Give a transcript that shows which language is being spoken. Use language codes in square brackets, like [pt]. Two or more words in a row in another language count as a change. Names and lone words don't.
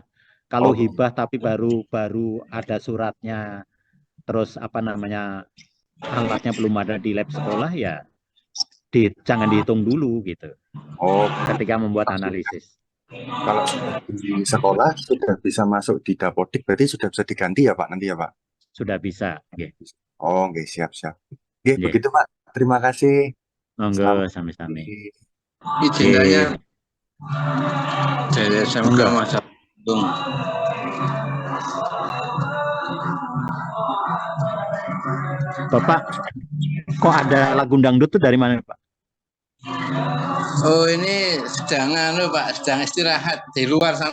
[id] Kalau hibah tapi baru ada suratnya, terus apa namanya alatnya belum ada di lab sekolah ya jangan dihitung dulu gitu. Ketika membuat analisis. Kalau sudah di sekolah sudah bisa masuk di Dapodik, berarti sudah bisa diganti ya Pak nanti ya Pak? Sudah bisa. Nggih. Oh, nggih, siap. Nggih, begitu Pak. Terima kasih. [jv] Monggo sami-sami. [id] Izin tanya dari SMK Mas Abdul. Bapak, kok ada lagu dangdut tuh dari mana Pak? Oh, ini sedang Pak, sedang istirahat di luar sana.